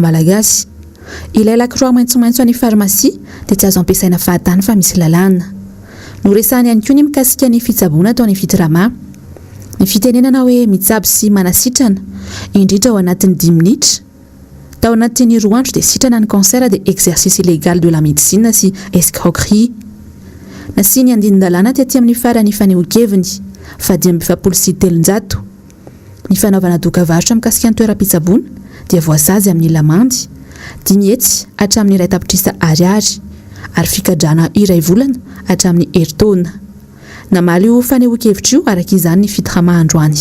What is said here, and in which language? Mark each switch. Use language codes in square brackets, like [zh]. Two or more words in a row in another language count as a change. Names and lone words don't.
[mg] malagasy ilay lakroa maitsomaitso any farmasia dia tsy azo ampiasaina fahatany fa misy lalàna no resahany ihany koa ny mikasika ny fitsaboana tao any fitirama ny fitenenana hoe mitsabo sy manasitrana indrindra ao anatin'ny 10 minitra tao anatin'ny 2 andro dia sitrana ny [fr] cancer de exercice illégal de la médecine [mg] sy escroquerie nasiany andinin-dalàna tetỳ amin'ny farany fanehoan-keviny fa 270 ny fanaovana dokavarotra mikasika ny toeram-pitsaboana dia voasazy amin'ny lamandy 10 hetsy hatramin'ny iray tapitrisa ariary ary fikadrana iray volana hatramin'ny heritaona namaly io fanehoan-kevitra io araka izany ny fitirama androany